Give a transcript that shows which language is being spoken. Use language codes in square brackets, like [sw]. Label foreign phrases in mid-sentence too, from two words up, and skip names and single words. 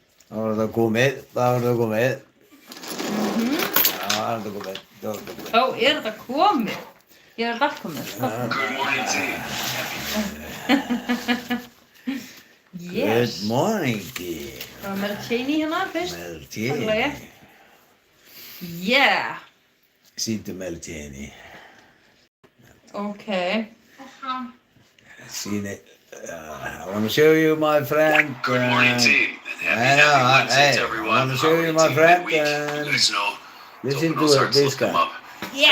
[is] Það var þetta komið. Já, það er komið. Ó, er þetta komið? Ég er allt komið. [en] Good morning, team. Yes. Good morning, dear. [is] Það var Mary Cheney hérna fyrst. Mary Takk Cheney. [en] Yeah. [is] Sýndu Mary Cheney. [en] Okay. Seen it. I want to show you my friend. Good morning, team. And happy Wednesday to everyone. I want to show you my Team friend. Midweek. You guys know, Listen open those to hearts, this lift them guy. up. Yeah.